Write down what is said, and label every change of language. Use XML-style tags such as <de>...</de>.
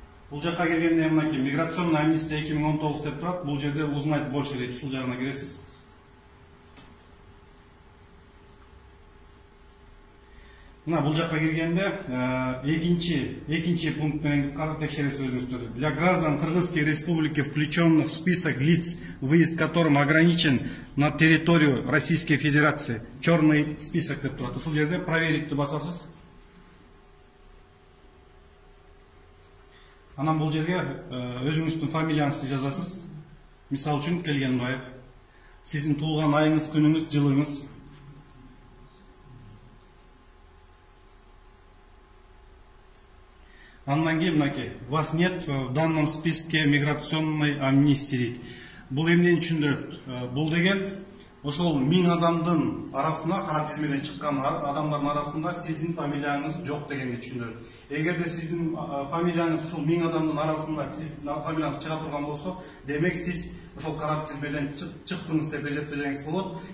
<ky>Бул жакка келгенде</ky> <ru>миграционная амнистия</ru> <ky>2019 деп турат. Бул жерде</ky> <ru>узнать больше</ru> <ky>дейт, ушул жагына киресиз. Мына бул жакка киргенде экинчи пункт менен текшересиз өзүңүздөр.</ky> <ru>Для граждан Кыргызской Республики, включенных в список лиц, выезд которым ограничен на территорию Российской Федерации. Черный список</ru> <ky>деп турат. Ушул жерде проверить басасыз. Анан бул жерге өзүңүздүн фамилияңызды жазасыз. Мисал үчүн Келгенбаев. Сиздин туулган айыңыз, күнүңүз, жылыңыз. Андан кейін мынакей,</ky> <ru>вас нет в данном списке миграционной амнистии</ru> <ky>дейді. Бұл эмнени түшүндүрөт? Бұл деген ошол 1000 адамдын арасына, кара тизмеден чыккан адамдардын арасында сиздин фамилияңыз жок дегенди түшүндүрөт. Эгерде сиздин фамилияңыз ошол 1000 адамдын арасында сиздин фамилияңыз чыга турган болсо, демек сиз ошол кара тизмеден чыктыңыз деп эсептесеңиз болот.</ky>